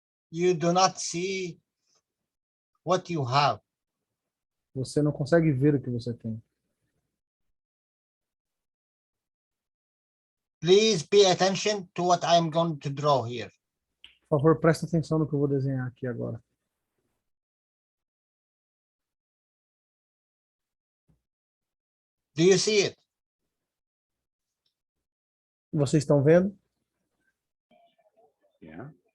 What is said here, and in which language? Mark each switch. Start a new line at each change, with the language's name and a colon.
English: You do not see what you have.
Portuguese: Você não consegue ver o que você tem.
English: Please pay attention to what I am going to draw here.
Portuguese: Por favor, presta atenção no que eu vou desenhar aqui agora.
English: Do you see it?
Portuguese: Vocês estão vendo?
English: Yeah.